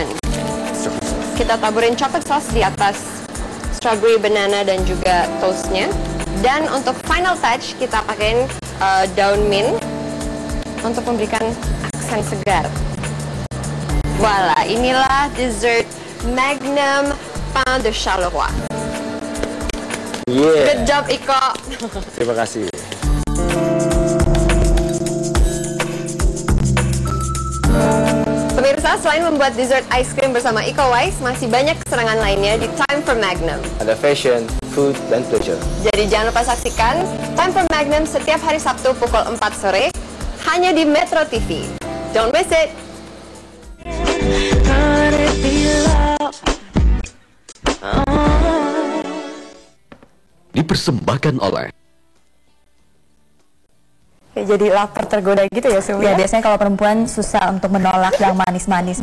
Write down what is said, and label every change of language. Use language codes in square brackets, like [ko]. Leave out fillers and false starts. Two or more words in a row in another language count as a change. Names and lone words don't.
[id] Kita taburin [en] chocolate sauce [id] di atas strawberry, banana, dan juga toastnya. Dan untuk [en] final touch, [id] kita pakein daun mint untuk memberikan aksen segar. Voila, inilah dessert Magnum Pain de Charleroi. [en] Good job, Iko. [id] Terima kasih. Pemirsa, selain membuat [en] dessert ice cream [id] bersama Iko Uwais, masih banyak keserangan lainnya di Time for Magnum. Ada [en] fashion, food, [id] dan pleasure. Jadi jangan lupa saksikan Time for Magnum setiap hari Sabtu pukul 4 sore hanya di Metro TV. [en] Don't miss it. [id] dipersembahkan oleh jadi lapar tergoda gitu ya Sumi? Ya, biasanya kalau perempuan susah untuk menolak yang manis-manis